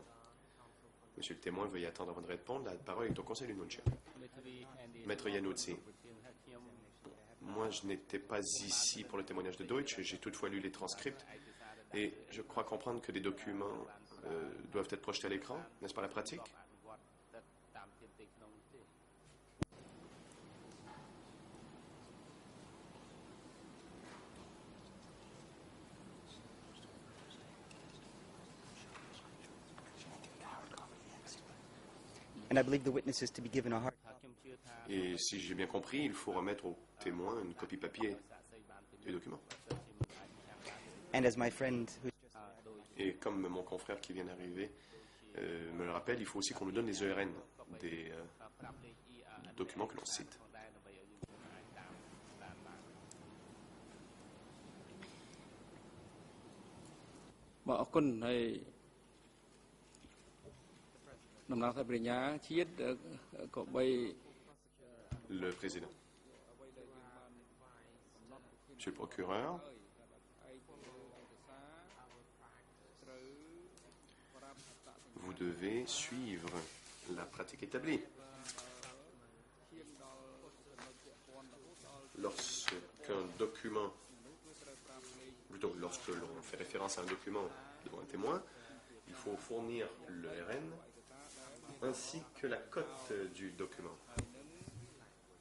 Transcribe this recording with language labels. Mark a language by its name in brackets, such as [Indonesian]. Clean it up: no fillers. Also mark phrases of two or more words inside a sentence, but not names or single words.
[French] Monsieur le témoin, veuillez attendre avant de répondre. La parole est au conseil de Nuon Chea. Maître Yanouzi. Moi, je n'étais pas ici pour le témoignage de Deutsch. J'ai toutefois lu les transcripts et je crois comprendre que des documents doivent être projetés à l'écran. N'est-ce pas la pratique? [English] And I believe the witness is to be given a hard [French] Et si j'ai bien compris, il faut remettre au témoin une copie papier du document. [English] And as my friend who [French] Et comme mon confrère qui vient d'arriver me le rappelle, il faut aussi qu'on nous donne les ERN des documents que l'on cite. Bon, [Khmer] អរគុណហើយដំណើរការបរិញ្ញាជាតិក៏បី [French] Le président. Monsieur le procureur, vous devez suivre la pratique établie. Lorsqu'un document, plutôt lorsque l'on fait référence à un document devant un témoin, il faut fournir le RN ainsi que la cote du document.